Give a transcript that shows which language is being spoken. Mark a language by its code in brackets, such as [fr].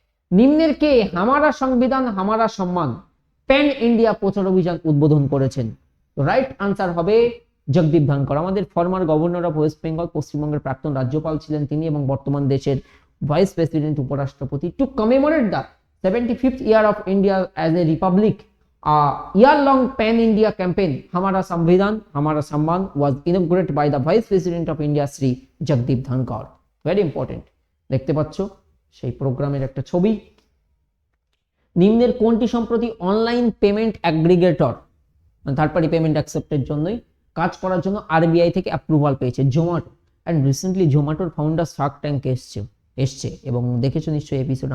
[bn] নিম্নের কে হামারা সংবিধান হামারা সম্মান প্যান ইন্ডিয়া প্রচার অভিযান উদ্বোধন করেছেন? [en] right answer [bn] হবে জগদীপ ধনকর, আমাদের [en] former governor of West Bengal, [bn] পশ্চিমবঙ্গের প্রাক্তন রাজ্যপাল ছিলেন তিনি এবং বর্তমান দেশের ভাইস প্রেসিডেন্ট, উপরাষ্ট্রপতি। [en] To commemorate the 75th year of India as a republic, a year-long pan-India campaign, Hamara Samvidhan, Hamara Samman, was inaugurated by the Vice President of India, Sri Jagdeep Dhankar. Very important. [bn] দেখতে পাচ্ছ সেই প্রোগ্রামের একটা ছবি। নিম্নের কোনটি সম্প্রতি online payment aggregator, third party payment অ্যাকসেপ্টের জন্যই কাজ করার জন্য আরবিআই থেকে অ্যাপ্রুভাল পেয়েছে? Zomato. [en] and recently [bn] জোম্যাটোর founder Shark ট্যাঙ্কে এসছে এবং দেখেছো নিশ্চয়ই এপিসোড।